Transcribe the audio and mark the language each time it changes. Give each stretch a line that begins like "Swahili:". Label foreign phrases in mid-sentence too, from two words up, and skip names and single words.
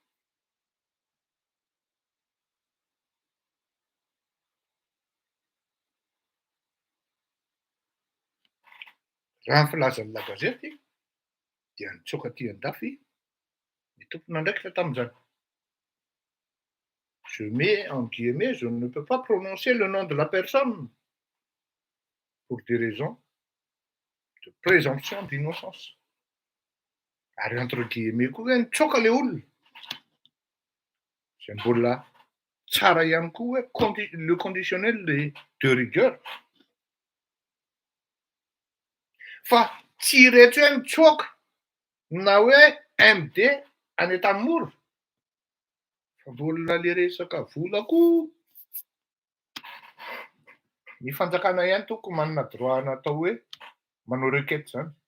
Malagasy: Raha ny filazan'ny La Gazette dia nitsoaka aty andafy ny tompona andraikitra tamin'izany.
French: Je mets en guillemets, je ne peux pas prononcer le nom de la personne pour des raisons de présomption d'innocence.
Malagasy: Ary
French: entre guillemets
Malagasy: koa hoe nitsoaka ilay olona. Izay mbola tsara ihany koa hoe
French: le conditionnel de rigueur.
Malagasy: Fa tsy rehetra hoe nitsoaka na hoe MD any Antanimoro. Fa mbola le resaka vola koa. Ny fanjakana ihany toko manana droit natao hoe manao requête zany.